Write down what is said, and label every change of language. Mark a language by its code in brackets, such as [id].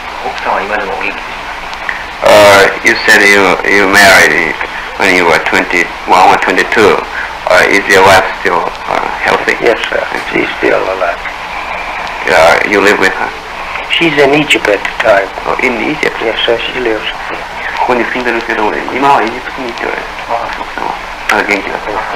[ja] それで奥さんは今でもお元気ですか？ [en] You said you married when you were 21 or 22. Is your wife still healthy? Yes, sir. She's still alive. You live with her? She's in Egypt at the time. Oh, in Egypt? Yes, sir. She lives. [ja] ここに住んでるけど、今はエジプトに行っておられる。奥さんはまだ元気だった。